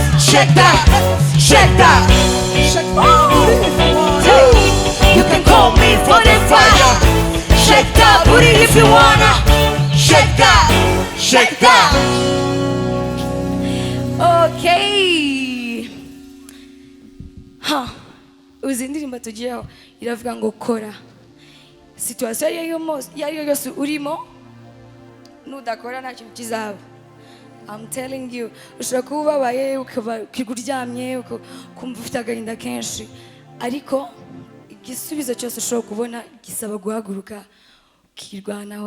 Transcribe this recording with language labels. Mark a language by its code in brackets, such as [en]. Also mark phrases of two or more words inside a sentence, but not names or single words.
[en] shake that, shake that. You can call me for the fire. Shake that booty if you wanna. Shake that, shake that. Okay. [rw] Uzi indirimbo tugiyeho iravuga ngo kora. Situation iyo yose urimo nudakora nta kintu kizaba. [en] I'm telling you, [rw] ushobora kuba ubabaye ukiguryamye ukumva ufite agahinda kenshi, ariko igisubizo cyose ushobora kubona gisaba guhaguruka ukirwanaho.